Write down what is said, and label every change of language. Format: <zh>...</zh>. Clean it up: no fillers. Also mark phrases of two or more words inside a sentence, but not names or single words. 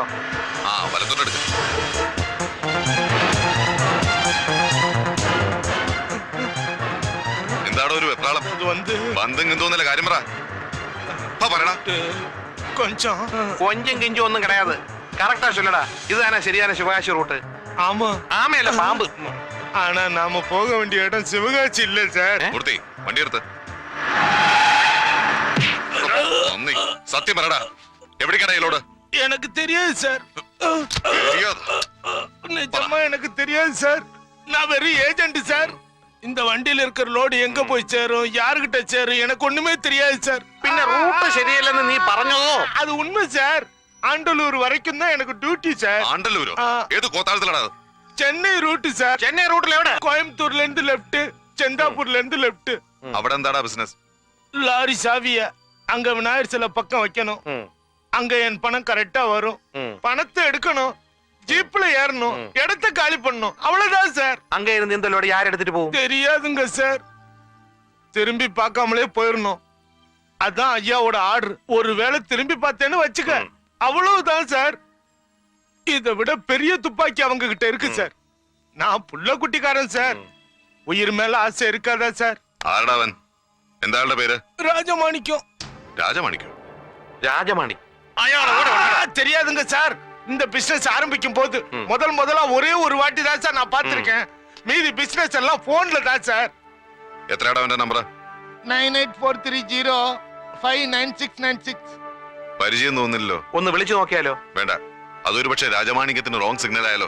<ml>ആ, വലത്തോട്ടെടുക്ക. എന്താടോ ഒരു വെപ്രാളം? ബന്ധം എന്തോന്നല്ല കാര്യം പറ. പറയണ</ml> <ta>கொஞ்சம்</ta> <ml>കൊഞ്ചും കിഞ്ചും ഒന്നും കിടയാതെ കറക്റ്റാ ചൊല്ലടാ. ഇത് തന്നെ ശരിയാണ് ശിവകാശി റൂട്ട്.</ml> <ta>ஆமா.</ta> <ml>ആമയല്ല പാമ്പ്.</ml> <ta>ஆனா நாம போக வேண்டிய இடம் சிவகாசி இல்ல சார். മൂർത്തി വണ്ടി എടുത്ത്. സത്യം പറടാ, എവിടേക്കാണ്? எனக்கு தெரியாது சார். நிஜமா எனக்கு தெரியாது சார். நான் வெறும் ஏஜென்ட் சார். இந்த வண்டியில இருக்கிற லோடு எங்க போய் சேரும், யாருகிட்ட சேரும், எனக்கு ஒண்ணுமே தெரியாது சார்.</ta> <ml>പിന്നെ റൂട്ട് ശരിയല്ലെന്ന് നീ പറഞ്ഞോ?</ml> <ta>அது உண்மை சார். ஆண்டலூர் வரைக்கும் தான் எனக்கு டியூட்டி சார்.</ta> <ml>ആണ്ടല്ലൂരോ? ഏത് കോത്താഴത്തിലാണോ?</ml> <ta>சென்னை ரூட் சார்.</ta> <ml>ചെന്നൈ റൂട്ടിൽ എവിടെ?</ml> <ta>கோயம்புத்தூர்ல இருந்து லெஃப்ட், செந்தாப்பூர்ல இருந்து லெஃப்ட்.</ta> <ml>അവിടെ എന്താടാ ബിസിനസ്?</ml> <ta>லாரி சாவிய அங்க விநாயகர் சில பக்கம் வைக்கணும். அங்க என் பணம் கரெக்டா வரும். பணத்தை எடுக்கணும், ஜீப்ல ஏறணும், இடத்தை காலி பண்ணணும், அவ்வளவுதான் சார். அங்க இருந்து இந்த லோடு யார் எடுத்துட்டு போகும் தெரியாதுங்க சார். திரும்பி பார்க்காமலே போயிடணும். அதான் ஐயாவோட ஆர்டர். ஒருவேளை திரும்பி பார்த்தேன்னு வச்சுக்க, அவ்வளவுதான் சார். இதை விட பெரிய துப்பாக்கி அவங்க கிட்ட இருக்கு சார். நான் புள்ள குட்டிக்காரன் சார். உயிர் மேல ஆசை இருக்காதா சார்?</ta> <ml>ആരടാവൻ? എന്താളുടെ പേര്?</ml> <ta>ராஜமாணிக்கம்.</ta> <ml>രാജമാണിക്കോ? രാജമാണി</ml> <ta>தெரியாதுங்க சார். இந்த பிசினஸ் ஆரம்பிக்கும் போது முதல்ல ஒரே ஒரு வாட்டி தான் சார் நான் பார்த்திருக்கேன். மீதி பிசினஸ் எல்லாம் போன்ல தான் சார்.</ta> <ml>എത്രയാടാ അവന്റെ നമ്പർ?</ml> <ta>9843059696.</ta> <ml>പരിചയം തോന്നില്ലല്ലോ. ഒന്ന് വിളിച്ചു നോക്കിയാലോ? വേണ്ട, അതൊരു പക്ഷേ രാജമാണിക്യത്തിന് റോങ് സിഗ്നൽ ആയാലോ?</ml>